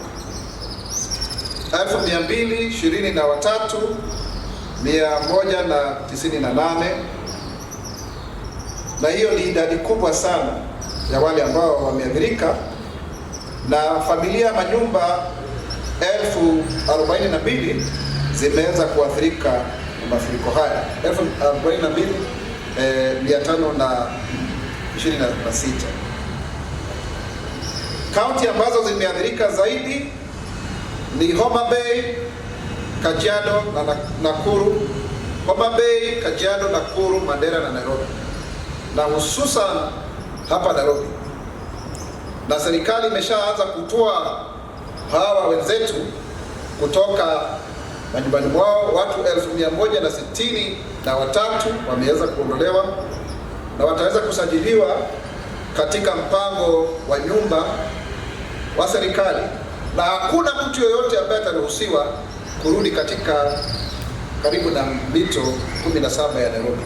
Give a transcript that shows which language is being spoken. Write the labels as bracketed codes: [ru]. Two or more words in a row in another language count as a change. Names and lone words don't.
[sw] 223,198, na hiyo ni idadi kubwa sana ya wale ambao wameathirika, na familia manyumba 42,000 zimeweza kuathirika na mafuriko haya, 42,526. Kaunti ambazo zimeathirika zaidi ni Homa Bay, Kajiado na Nakuru. Homa Bay, Kajiado, Nakuru, Mandera na Nairobi, na hususan hapa Nairobi. Na serikali imeshaanza kutoa hawa wenzetu kutoka majumbani mwao. Watu 1,163 wameweza kuondolewa na wataweza kusajiliwa katika mpango wa nyumba wa serikali na hakuna mtu yoyote ambaye ataruhusiwa kurudi katika karibu na mito 17 ya Nairobi.